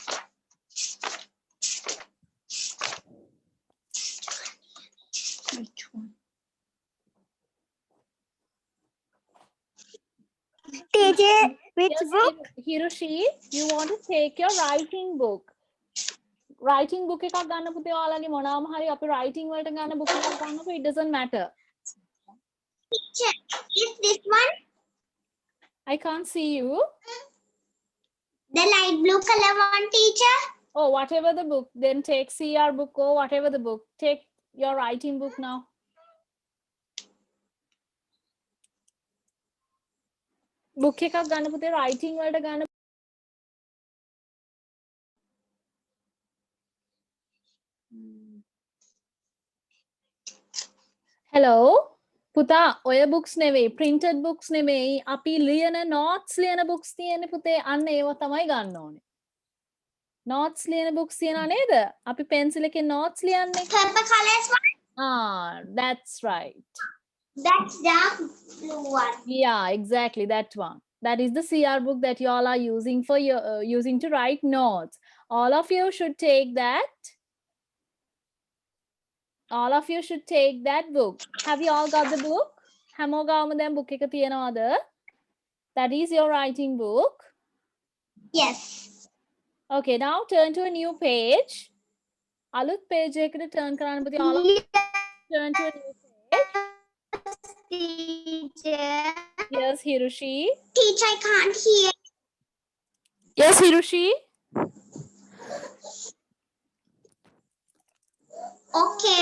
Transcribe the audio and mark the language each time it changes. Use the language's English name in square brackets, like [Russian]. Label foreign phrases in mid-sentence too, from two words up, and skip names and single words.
[English] Which one? Teacher, which Yes, Hiroshi, you want to take your writing book. Writing book [Sinhala] එකක් ගන්න පුතේ ඔයාලගේ මොනවාම හරි අපි writing වලට ගන්න book එකක් ගන්නකො [English] it doesn't matter. Teacher, is this one? I can't see you. The light blue color one, teacher. Oh, whatever the book, then take CR book or whatever the book. Take your writing book now. [Sinhala] Book එකක් ගන්න පුතේ writing වලට ගන්න. [English] Hello. [Sinhala] පුතා ඔය books නෙවෙයි [English] printed books [Sinhala] නෙවෙයි අපි ලියන notes ලියන books තියෙන්නේ පුතේ අන්න ඒව තමයි ගන්න ඕනේ. Notes ලියන books තියනවා නේද? අපි pencil එකේ notes ලියන්නේ. [English] Purple colors one. Ah, that's right. That's dark blue one. Yeah, exactly that one. That is the CR book that you all are using for your using to write notes. All of you should take that. All of you should take that book. Have you all got the book? [Sinhala] හැමෝගාම දැන් book එක තියනවාද? [English] That is your writing book. Yes. Okay, now turn to a new page. [Sinhala] අලුත් page එකකට turn කරන්න පුතේ. [English] all of you turn to a new page. Teacher. Yes, Hiroshi. Teacher, I can't hear. Yes, Hiroshi. Okay.